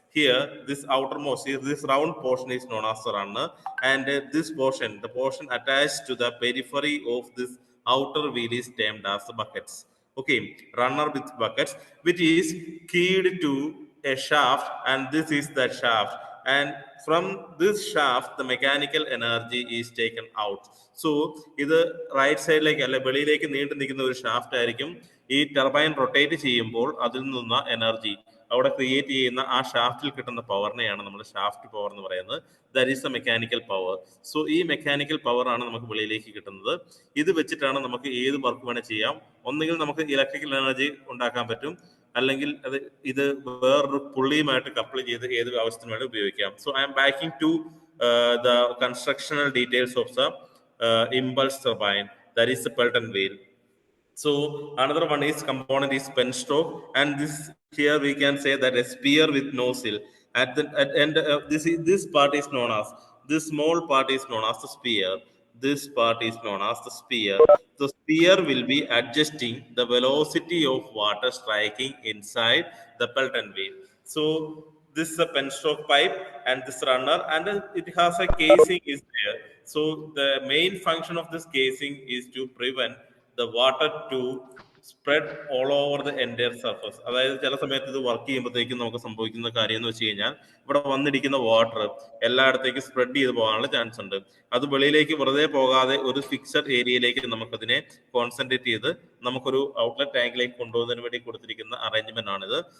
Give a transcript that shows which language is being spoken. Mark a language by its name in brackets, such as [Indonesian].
[English] Here, this outermost, this round portion is known as the runner, and this portion, the portion attached to the periphery of this outer wheel is termed as the buckets. Okay, runner with buckets, which is keyed to a shaft, and this is the shaft. And from this shaft, the mechanical energy is taken out. [Malayalam] So, ഇത് right സൈഡിലേക്ക് അല്ലെ വെളിയിലേക്ക് നീണ്ടു നിൽക്കുന്ന ഒരു shaft ആയിരിക്കും. ഈ turbine rotate ചെയ്യുമ്പോൾ അതിൽ നിന്ന എനർജി അവിടെ ക്രിയേറ്റ് ചെയ്യുന്ന ആ ഷാഫ്റ്റിൽ കിട്ടുന്ന പവറിനെയാണ് നമ്മൾ ഷാഫ്റ്റ് പവർ എന്ന് പറയുന്നത്. [English] That is the mechanical power. [Malayalam] So ഈ മെക്കാനിക്കൽ പവർ ആണ് നമുക്ക് വെളിയിലേക്ക് കിട്ടുന്നത്. ഇത് വെച്ചിട്ടാണ് നമുക്ക് ഏത് വർക്ക് വേണേൽ ചെയ്യാം. ഒന്നുകിൽ നമുക്ക് ഇലക്ട്രിക്കൽ എനർജി ഉണ്ടാക്കാൻ പറ്റും, അല്ലെങ്കിൽ ഇത് വേറൊരു പുള്ളിയുമായിട്ട് കപ്പിൾ ചെയ്ത് ഏത് ആവശ്യത്തിന് വേണ്ടി ഉപയോഗിക്കാം. [English] So I am backing to the constructional details of the impulse turbine, that is the Pelton wheel. So another one is component is penstoke, and this here we can say that a spear with nozzle at the end. This part is known as, this small part is known as the spear. This part is known as the spear. The spear will be adjusting the velocity of water striking inside the Pelton wheel. So this is a penstoke pipe and this runner, and it has a casing is there. So the main function of this casing is to prevent the water to spread all over the entire surface. [Malayalam] അതായത് ചില സമയത്ത് ഇത് work ചെയ്യുമ്പോഴത്തേക്കും നമുക്ക് സംഭവിക്കുന്ന കാര്യം എന്ന് വെച്ച് കഴിഞ്ഞാൽ ഇവിടെ വന്നിരിക്കുന്ന വാട്ടർ എല്ലായിടത്തേക്കും സ്പ്രെഡ് ചെയ്ത് പോകാനുള്ള ചാൻസ് ഉണ്ട്. അത് വെളിയിലേക്ക് വെറുതെ പോകാതെ ഒരു ഫിക്സഡ് ഏരിയയിലേക്ക് നമുക്കതിനെ കോൺസെൻട്രേറ്റ് ചെയ്ത് നമുക്കൊരു ഔട്ട്ലെറ്റ് ടാങ്കിലേക്ക് കൊണ്ടുപോകുന്നതിന് വേണ്ടി കൊടുത്തിരിക്കുന്ന അറേഞ്ച്മെന്റ് ആണിത്.